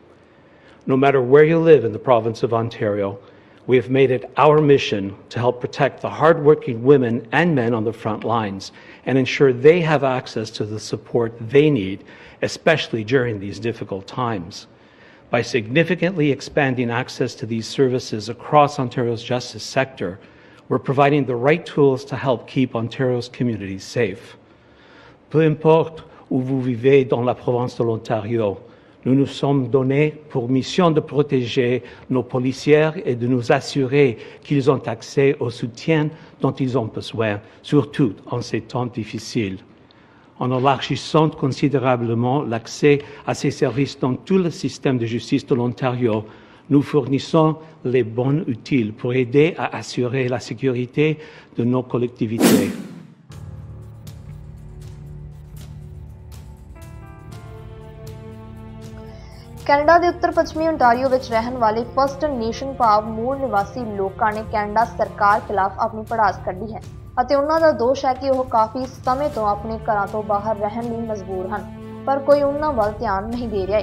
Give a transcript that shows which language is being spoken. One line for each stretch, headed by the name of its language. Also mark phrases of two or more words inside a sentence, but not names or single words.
English: No matter where you live in the province of Ontario, we have made it our mission to help protect the hardworking women and men on the front lines and ensure they have access to the support they need, especially during these difficult times. By significantly expanding access to these services across Ontario's justice sector, we're providing the right tools to help keep Ontario's communities safe.
French: Peu importe où vous vivez dans la province de l'Ontario, nous nous sommes donnés pour mission de protéger nos policiers et de nous assurer qu'ils ont accès au soutien dont ils ont besoin, surtout en ces temps difficiles. En élargissant considérablement l'accès à ces services dans tout le système de justice de l'Ontario, nous fournissons les bons outils pour aider à assurer la sécurité de nos collectivités.
Punjabi: ਕੈਨੇਡਾ ਦੇ ਉੱਤਰ ਪੱਛਮੀ ਓਨਟਾਰੀਓ ਵਿੱਚ ਰਹਿਣ ਵਾਲੇ
English: First Nation
Punjabi: ਭਾਵ ਮੂਲ ਨਿਵਾਸੀ ਲੋਕਾਂ ਨੇ ਕੈਨੇਡਾ ਸਰਕਾਰ ਖਿਲਾਫ ਆਪਣੀ ਭੜਾਸ ਕੱਢੀ ਹੈ ਅਤੇ ਉਹਨਾਂ ਦਾ ਦੋਸ਼ ਹੈ ਕਿ ਉਹ ਕਾਫੀ ਸਮੇਂ ਤੋਂ ਆਪਣੇ ਘਰਾਂ ਤੋਂ ਬਾਹਰ ਰਹਿਣ ਲਈ ਮਜਬੂਰ ਹਨ, ਪਰ ਕੋਈ ਉਹਨਾਂ ਵੱਲ ਧਿਆਨ ਨਹੀਂ ਦੇ ਰਿਹਾ।